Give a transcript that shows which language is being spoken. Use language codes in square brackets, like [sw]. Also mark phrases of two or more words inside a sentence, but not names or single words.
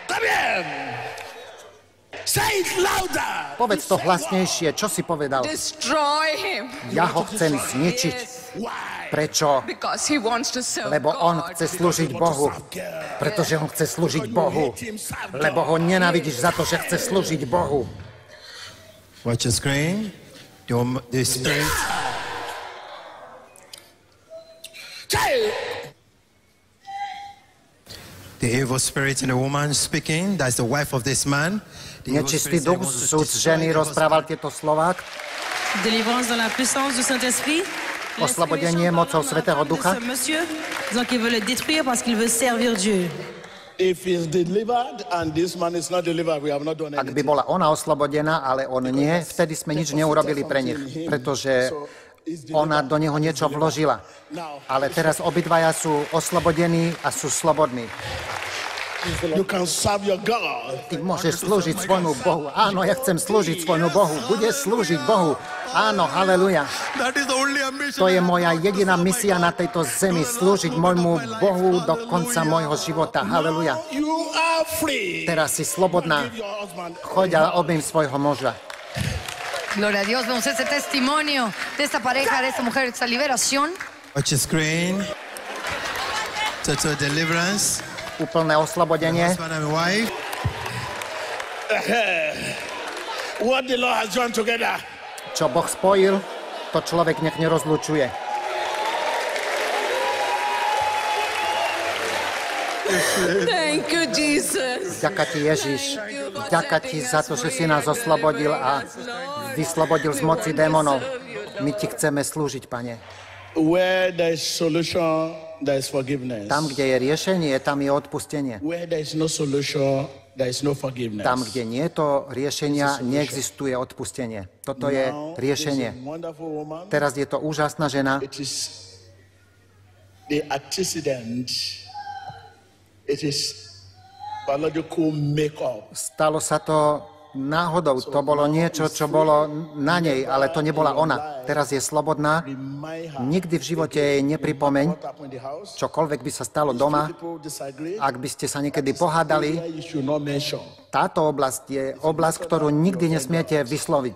[sk] Povedz to hlasnejšie. Čo si povedal? Ja ho chcem zničiť. Prečo? Lebo on chce slúžiť Bohu. Pretože on chce slúžiť Bohu. Lebo ho nenávidíš za to, že chce slúžiť Bohu. [en] Watch the screen. The spirit. The evil spirit in the woman speaking, that's the wife of this man. [sk] Nečistý duch z ženy rozprával tieto slová. [fr] Délivrance dans la puissance du Saint-Esprit. [sk] Oslobodenie mocou Svätého Ducha. [fr] Monsieur, disant qu'il veut le détruire parce qu'il veut servir Dieu. [en] If he's delivered and this man is not delivered, we have not done [sk] Ak by [en] anything. [sk] bola ona oslobodená, ale on nie, vtedy sme nič neurobili pre nich, pretože ona do neho niečo vložila. Ale teraz obidvaja sú oslobodení a sú slobodní. [en] You can serve your God. [sk] Ty môžeš slúžiť svojmu Bohu. Áno, ja chcem slúžiť svojmu Bohu. Budeš slúžiť Bohu. Áno, haleluja. To je moja jediná misia na tejto zemi. Slúžiť môjmu Bohu do konca môjho života. Haleluja. [en] You are free. [sk] Teraz si slobodná. Choď a objím svojho muža. [es] Gloria a Dios, vemos ese testimonio de esta pareja, de esta mujer, esta liberación. [en] Watch the screen. Total deliverance. [sk] Úplné oslobodenie. [en] Husband and wife. What the Lord has joined together. [sk] Čo Boh spojil, to človek nech nerozlučuje. [en] Thank you, Jesus. [sk] Ďaká ti, Ježiš. Ďaká ti za to, že si nás oslobodil a vyslobodil z moci démonov. My ti chceme slúžiť, Pane. [en] Where there is solution, there is forgiveness. [sk] Tam, kde je riešenie, tam je odpustenie. [en] Where there is no solution, there is no forgiveness. [sk] Tam, kde nie je to riešenia, neexistuje odpustenie. Toto je riešenie. [en] Wonderful woman. [sk] Teraz je to úžasná žena. [en] It is the antecedent. It is biological makeup. [sk] Stalo sa to náhodou. To bolo niečo, čo bolo na nej, ale to nebola ona. Teraz je slobodná. Nikdy v živote jej nepripomeň, čokoľvek by sa stalo doma. Ak by ste sa niekedy pohádali, táto oblasť je oblasť, ktorú nikdy nesmiete vysloviť.